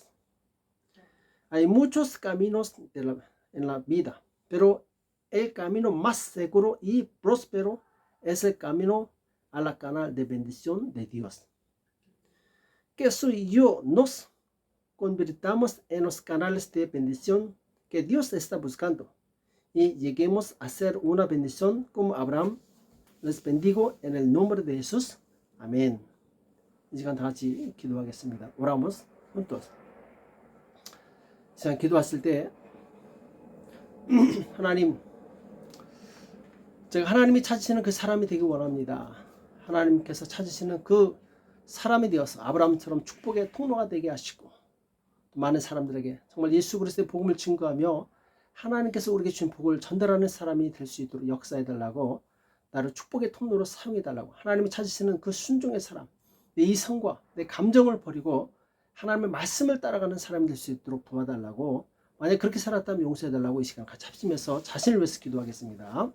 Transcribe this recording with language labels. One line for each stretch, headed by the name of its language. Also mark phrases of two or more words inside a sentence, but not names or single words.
Spanish: Hay muchos caminos en la vida, pero el camino más seguro y próspero es el camino a la canal de bendición de Dios. Que tú y yo nos convirtamos en los canales de bendición que Dios está buscando y lleguemos a ser una bendición como Abraham. Les bendigo en el nombre de Jesús.
Korean: 아멘. 이 시간 다 같이 기도하겠습니다.
Spanish: Oramos juntos.
Korean: 시간 기도했을 때 하나님, 제가 하나님이 찾으시는 그 사람이 되기 원합니다. 하나님께서 찾으시는 그 사람이 되어서 아브라함처럼 축복의 통로가 되게 하시고 많은 사람들에게 정말 예수 그리스도의 복음을 증거하며 하나님께서 우리에게 주신 복을 전달하는 사람이 될 수 있도록 역사해달라고, 나를 축복의 통로로 사용해달라고, 하나님이 찾으시는 그 순종의 사람, 내 이성과 내 감정을 버리고 하나님의 말씀을 따라가는 사람이 될 수 있도록 도와달라고, 만약 그렇게 살았다면 용서해달라고 이 시간 같이 합심해서 자신을 위해서 기도하겠습니다.